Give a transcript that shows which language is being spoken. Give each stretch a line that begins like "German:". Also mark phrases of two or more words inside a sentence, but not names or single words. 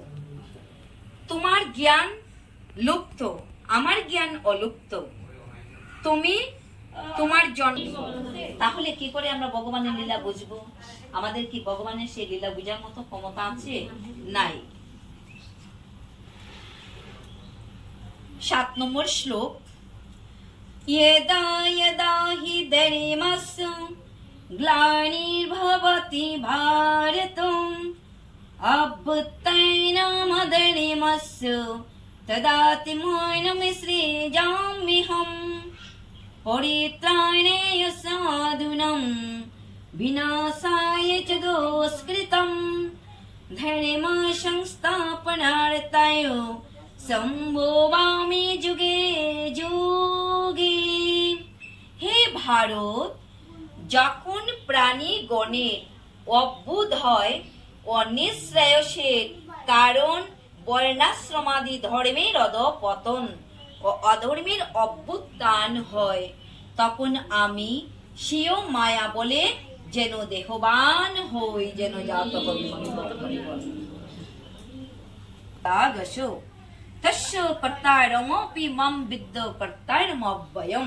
Bangla: তোমার জ্ঞান লুপ্ত, আমার জ্ঞান অলুপ্ত। তুমি তোমার জন্ম, তাহলে কি করে আমরা ভগবানের লীলা বুঝবো? আমাদের কি ভগবানের সেই লীলা বুঝার মতো ক্ষমতা আছে? নাই। 7 নম্বর শ্লোক।
Sanskrit: यदा यदा हि धर्मस्य ग्लानिर्भवति भारत अभ्युत्थानमधर्मस्य तदात्मानं सृजाम्यहम् परित्राणाय साधूनां विनाशाय च दुष्कृतं धर्म संस्थापनार्थाय সম্ভবামি যুগে যুগে।
Bangla: হে ভারত, যখন প্রাণী গণের অভ্যুদ হয় ও নিঃশ্রেয়সের কারণ বর্ণাশ্রমাদি ধর্মের অধঃপতন ও অধর্মের অভ্যুত্থান হয়, তখন আমি স্বীয় মায়া বলে যেন দেহবান হই, যেন জাত কবি
Sanskrit: তাগশো তস্য কর্তারমপি মাম বিদ্য কর্তারমব্যয়ম।